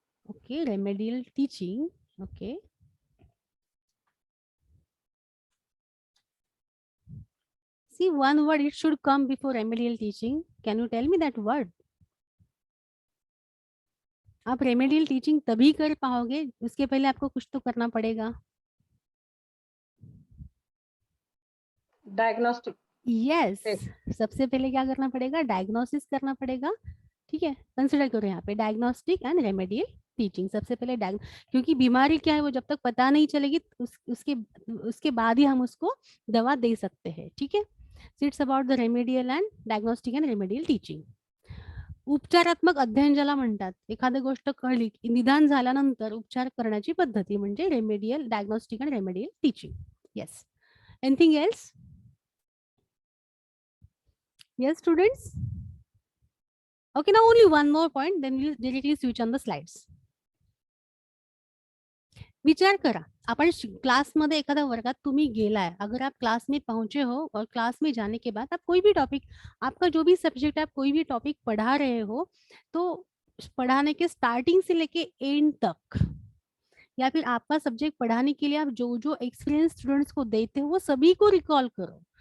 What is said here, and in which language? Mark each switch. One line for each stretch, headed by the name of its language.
English: Okay, remedial teaching. Okay. See, one word it should come before remedial teaching. Can you tell me that word?
Hindi: आप remedial teaching तभी कर पाओगे, उसके पहले आपको कुछ तो करना पड़ेगा.
English: Diagnostic.
Hindi: यस, सबसे पहले क्या करना पड़ेगा, डायग्नोसिस करना पड़ेगा. ठीक है, कंसिडर करो यहाँ पे डायग्नोस्टिक एंड रेमेडियल टीचिंग. सबसे पहले क्योंकि बीमारी क्या है वो जब तक पता नहीं चलेगी उसके बाद ही हम उसको दवा दे सकते हैं. ठीक है,
English: So it's about the remedial and diagnostic and remedial teaching.
Marathi: उपचारात्मक अध्ययन ज्याला म्हणतात, एखादी गोष्ट कळली, निदान झाल्यानंतर उपचार करण्याची पद्धती म्हणजे remedial, diagnostic end remedial teaching.
English: Yes, anything else? Yes, students? Okay, now only one more point, then we'll directly switch on the slides.
Marathi: विचार करा, आपण क्लासमध्ये एखाद्या वर्गात तुम्ही गेलाय,
Hindi: अगर आप क्लास में पहुंचे हो और क्लास में जाने के बाद आप कोई भी टॉपिक, आपका जो भी सब्जेक्ट आप कोई भी टॉपिक पढ़ा रहे हो, तो पढ़ाने के स्टार्टिंग से लेके एंड तक, या फिर आपका सब्जेक्ट पढ़ाने के लिए आप जो जो एक्सपीरियंस स्टूडेंट्स को देते हो वो सभी को रिकॉल करो.